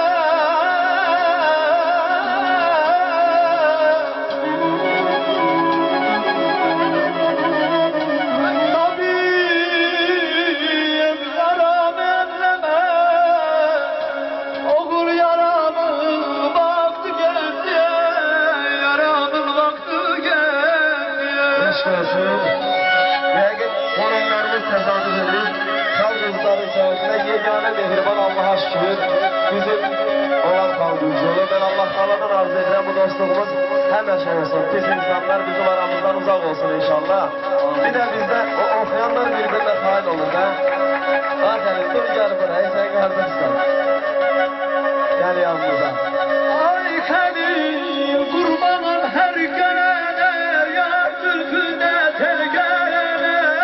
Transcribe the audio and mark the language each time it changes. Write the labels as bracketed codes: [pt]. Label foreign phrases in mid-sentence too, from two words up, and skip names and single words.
[tr] Tabip yaram elleme. Oğul yaramın vakti geldi. Yaramın vakti geldi. Eşk olsun. [az] Yəqin onlarımız təsadüf edir. Xalqımızların içərisində yeganə mehriban Allaha şükür bizim olan xalqımız olur. Ben Allah Teala'dan arz edirəm bu dostluğumuz həmişə olsun. Pis insanlar bizim aramızdan uzaq olsun inşallah. [tr] Bir de bizde o okuyanlar birbirine fail olur da. Aferin dur gel buraya sen kardeşsin. Gel yanımıza. Ay Halil kurbanım her gelene, yar zülfüne tel gelene.